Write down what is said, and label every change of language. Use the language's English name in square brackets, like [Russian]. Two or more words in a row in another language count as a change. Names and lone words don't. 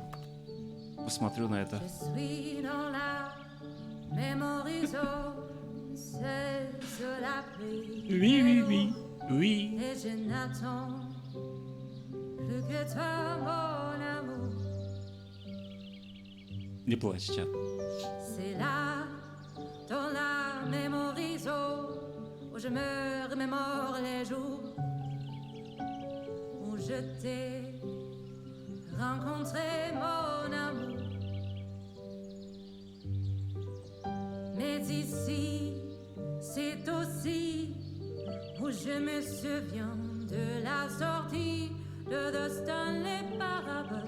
[Russian] Посмотрю на это. Oui. Не плачь, чат. [French] Dans la mémorisation, où je me remémore les jours où je t'ai rencontré, mon amour. Mais ici, c'est aussi où je me souviens de la sortie de The Stanley Parable.